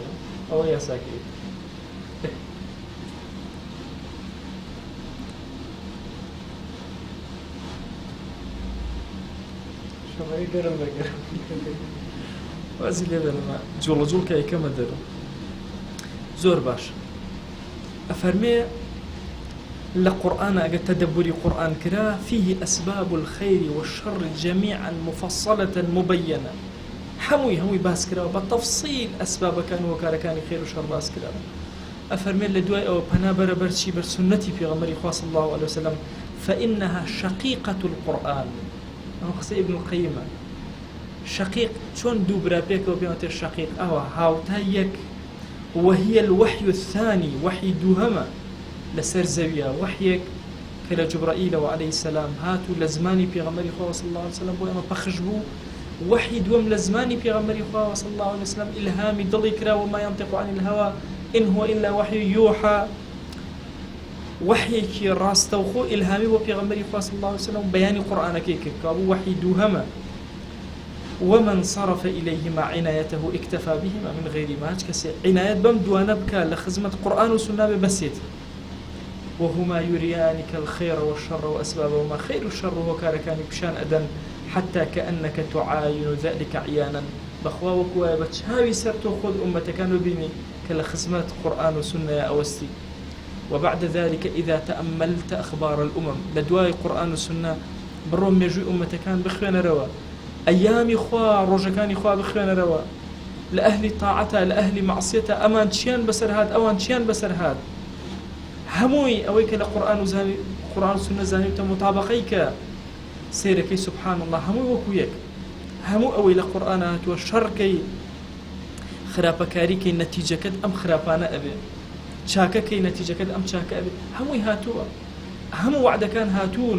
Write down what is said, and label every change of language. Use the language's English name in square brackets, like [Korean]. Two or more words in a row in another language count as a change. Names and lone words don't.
[Central Kurdish] ئەوە یاساکەی شەمەی گەرم بەگەرم وازی لێ بەرەمە جوڵە جوڵکە یەکەمە دەرو زۆر باش. ئەفەرمێ لە قورئانە ئەگە تەدەبوری قورئان کرا [Arabic] فيه أسباب الخير والشر جميعا مفصلة مبينة، [Central Kurdish] هەمووی باس کراوە بە تەفسیل ئەسبابەکان و هۆکارەکانی خێر و شەڕ باس کراوە. ئەفەرمێ لە دوای ئەوە پەنا بەرەبەر چی بەر سونەتی پێغەمبەری خوا [Arabic] صلی الله عليه وسلم فإنها شقيقة القرآن. [Central Kurdish] ئەو قسەی ابن القەیمە شقيق چۆن دوو برا پێکەوە پێوەتە شقيق ئەوە هاوتا یەک [Arabic] وهي الوحي الثاني [Central Kurdish] وحي دووهەمە لەسەر زەویە وحیێک کە لە جوبرائیلەوە [Arabic] عەلەیهی سەلام [Central Kurdish] هاتوو لە زمانی پێغەمبەری خوا [Arabic] صلی الله عليه وسلم [Central Kurdish] بۆ ئێمە پەخش بوو. وحی دووەم لە زمانی پێغەمبەری خوا [Arabic] صلی الله عليه وسلم [Central Kurdish] ئیلهامی دڵی کراوە [Arabic] ما ينطق عن الهوى إن هو إلا وحي يوحى، [Central Kurdish] وحیێکی ڕاستەوخۆ ئیلهامی بۆ پێغەمبەری خوا [Arabic] صلی الله عليه وسلم [Central Kurdish] بەیانی قورئانەکەی کرد کە بوو وحی دووهەمە. [Arabic] ومن صرف إليهما عنايته اكتفى بهما من غير ما كسي عناية [Central Kurdish] بم دوانە بکە لە خزمەت قورئان و سونە بەسێت. [Arabic] وهما يريانك الخير والشر وأسبابهما خير والشر [Central Kurdish] هۆکارەکانی پیشان ئەدەن [Arabic] حتى كأنك تعاين ذلك عيانا [Central Kurdish] بەخوا وەکوایە بە چاوی سەر تۆ خۆت ئومەتەکان ببینی کە لە خزمەت قورئان و سونەیە ئەوەستی. [Arabic] وبعد ذلك إذا تأملت أخبار الأمم [Central Kurdish] لدواي قرآن والسنة بروم مێژووی ئومەتەکان بخوێنەرەوە ئەیامی خوا ڕۆژەکانی خوا بخوێنەرەوە لە ئەهلی تاعەتە لە ئەهلی مەعسیەتە ئەمان چیان بەسەر هات ئەوان چیان بەسەر هات هەمووی ئەوەی کە لە قورئان و سونە زانیوتە مطابقەی کە سیرەکەی [Arabic] سبحان الله [Central Kurdish] هەمووی وەکو یەک هەموو ئەوەی لە قورئان هاتووە شەڕکەی خراپەکاریکەی نەتیجەکەت ئەم خراپانە ئەبێ چاکەکەی نەتیجەکەت ئەم چاکە ئەبێ هەمووی هاتووە هەموو وعدەکان هاتوون.